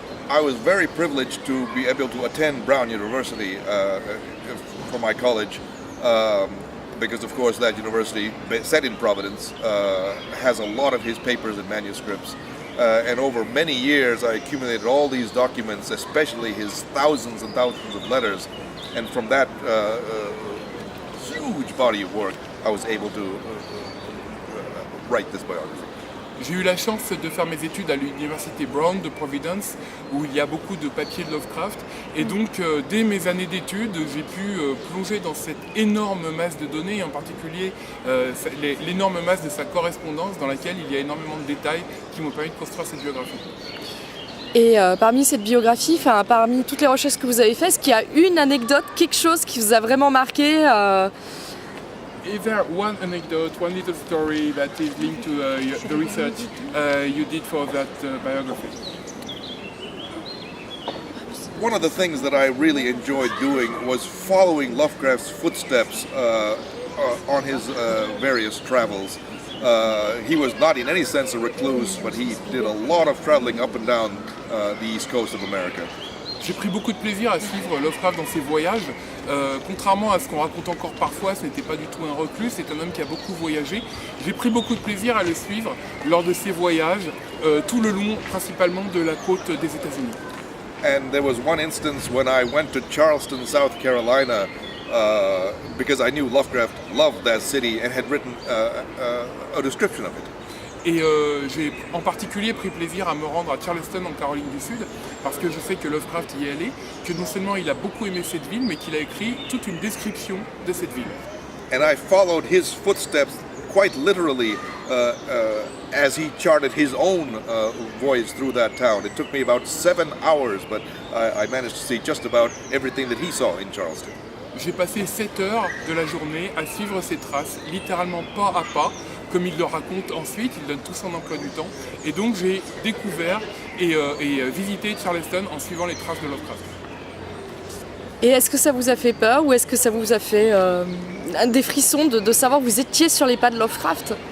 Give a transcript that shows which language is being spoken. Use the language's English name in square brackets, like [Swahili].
[English] I was very privileged to be able to attend Brown University for my college, because of course that university, set in Providence, has a lot of his papers and manuscripts. And over many years I accumulated all these documents, especially his thousands and thousands of letters, and from that huge body of work I was able to write this biography. [French] J'ai eu la chance de faire mes études à l'université Brown de Providence, où il y a beaucoup de papiers de Lovecraft, et donc dès mes années d'études, j'ai pu plonger dans cette énorme masse de données, et en particulier l'énorme masse de sa correspondance, dans laquelle il y a énormément de détails qui m'ont permis de construire cette biographie. Et parmi cette biographie, parmi toutes les recherches que vous avez faites, est-ce qu'il y a une anecdote, quelque chose qui vous a vraiment marqué? [English] Is there one anecdote, one little story that is linked to the research you did for that biography? One of the things that I really enjoyed doing was following Lovecraft's footsteps on his various travels. He was not in any sense a recluse, but he did a lot of traveling up and down the east coast of America. [French] J'ai pris beaucoup de plaisir à suivre Lovecraft dans ses voyages. Contrairement à ce qu'on raconte encore parfois, ce n'était pas du tout un reclus, c'est un homme qui a beaucoup voyagé. J'ai pris beaucoup de plaisir à le suivre lors de ses voyages, tout le long principalement de la côte des États-Unis. [English] And there was one instance when I went to Charleston, South Carolina, because I knew Lovecraft loved that city and had written a description of it. [French] Et j'ai en particulier pris plaisir à me rendre à Charleston en Caroline du Sud, parce que je sais que Lovecraft y est allé, que non seulement il a beaucoup aimé cette ville, mais qu'il a écrit toute une description de cette ville. [English] And I followed his footsteps quite literally as he charted his own voyage through that town. It took me about 7 hours, but I managed to see just about everything that he saw in Charleston. [French] J'ai passé 7 heures de la journée à suivre ses traces, littéralement pas à pas, comme il le raconte ensuite, il donne tout son emploi du temps. Et donc j'ai découvert et visité Charleston en suivant les traces de Lovecraft. Et est-ce que ça vous a fait peur ou est-ce que ça vous a fait des frissons de savoir que vous étiez sur les pas de Lovecraft?